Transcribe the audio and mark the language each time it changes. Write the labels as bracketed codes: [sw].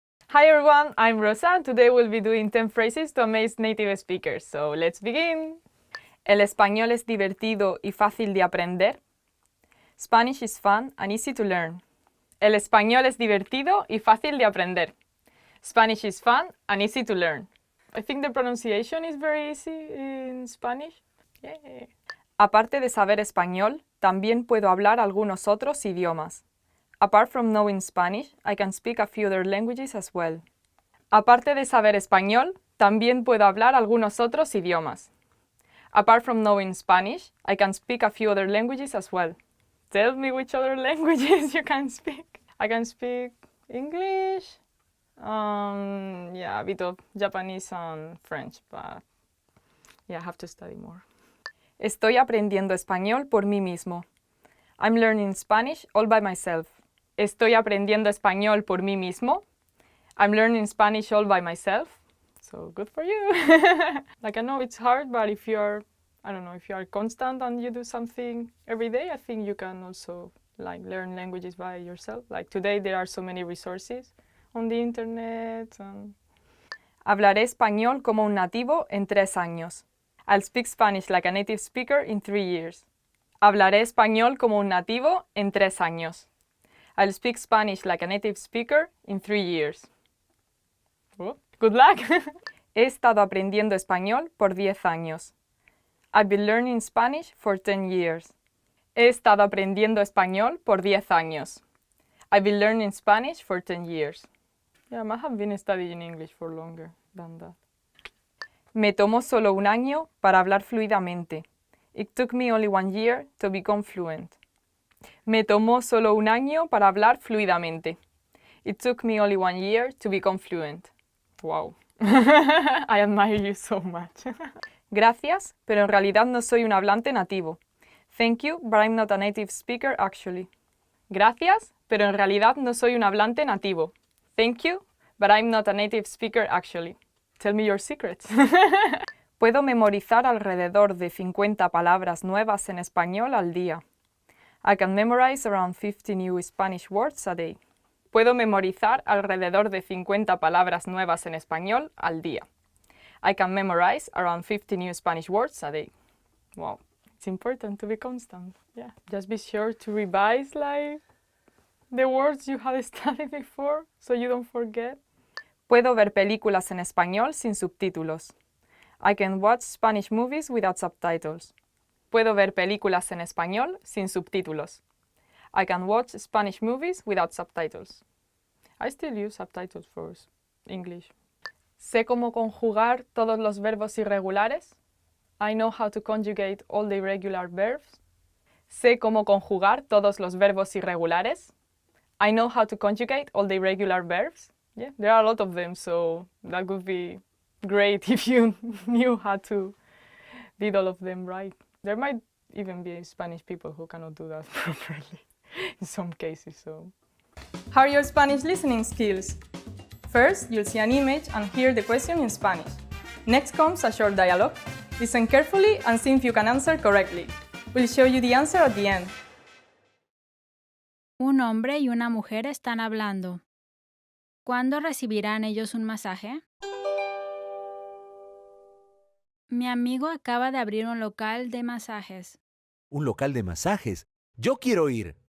[en] Hi everyone, I'm Rosa and today we'll be doing 10 phrases to amaze native speakers. So let's begin. [es] El español es divertido y fácil de aprender. [en] Spanish is fun and easy to learn. [es] El español es divertido y fácil de aprender. [en] Spanish is fun and easy to learn. I think the pronunciation is very easy in Spanish. Yeah. [es] Aparte de saber español, también puedo hablar algunos otros idiomas. [en] Apart from knowing Spanish, I can speak a few other languages as well. [es] Aparte de saber español, también puedo hablar algunos otros idiomas. [en] Apart from knowing Spanish, I can speak a few other languages as well. Tell me which other languages you can speak. I can speak English, a bit of Japanese and French, but yeah, I have to study more. [es] Estoy aprendiendo español por mí mismo. [en] I'm learning Spanish all by myself. [es] Estoy aprendiendo español por mí mismo. [en] I'm learning Spanish all by myself. So good for you. Like I know it's hard, but if you're, if you are constant and you do something every day, I think you can also learn languages by yourself. Like today there are so many resources on the internet. [es] Hablaré español como un nativo en 3 años. [en] I'll speak Spanish like a native speaker in 3 years. [es] Hablaré español como un nativo en 3 años. [en] I'll speak Spanish like a native speaker in 3 years. Oh, good luck! [es] He estado aprendiendo español por 10 años. [en] I've been learning Spanish for 10 years. [es] He estado aprendiendo español por 10 años. [en] I've been learning Spanish for 10 years. Yeah, I might have been studying English for longer than that. [es] Me tomó solo un año para hablar fluidamente. [en] It took me only 1 year to become fluent. [es] Me tomó solo un año para hablar fluidamente. [en] It took me only 1 year to become fluent. Wow. I admire you so much. [es] Gracias, pero en realidad no soy un hablante nativo. [en] Thank you, but I'm not a native speaker actually. [es] Gracias, pero en realidad no soy un hablante nativo. [en] Thank you, but I'm not a native speaker actually. Tell me your secrets. [es] Puedo memorizar alrededor de 50 palabras nuevas en español al día. [en] I can memorize around 50 new Spanish words a day. [es] Puedo memorizar alrededor de 50 palabras nuevas en español al día. [en] I can memorize around 50 new Spanish words a day. Wow, it's important to be constant. Yeah, just be sure to revise like the words you had studied before so you don't forget. [es] Puedo ver películas en español sin subtítulos. [en] I can watch Spanish movies without subtitles. [es] Puedo ver películas en español sin subtítulos. [en] I can watch Spanish movies without subtitles. I still use subtitles for English. [es] Sé cómo conjugar todos los verbos irregulares. [en] I know how to conjugate all the irregular verbs. [es] Sé cómo conjugar todos los verbos irregulares. [en] I know how to conjugate all the irregular verbs. Yeah, there are a lot of them, so that would be great if you knew how to did all of them right. There might even be Spanish people who cannot do that properly in some cases. So, how are your Spanish listening skills? First, you'll see an image and hear the question in Spanish. Next comes a short dialogue. Listen carefully and see if you can answer correctly. We'll show you the answer at the end. [es] Un hombre y una mujer están hablando. ¿Cuándo recibirán ellos un masaje? Mi amigo acaba de abrir un local de masajes. ¿Un local de masajes? Yo quiero ir.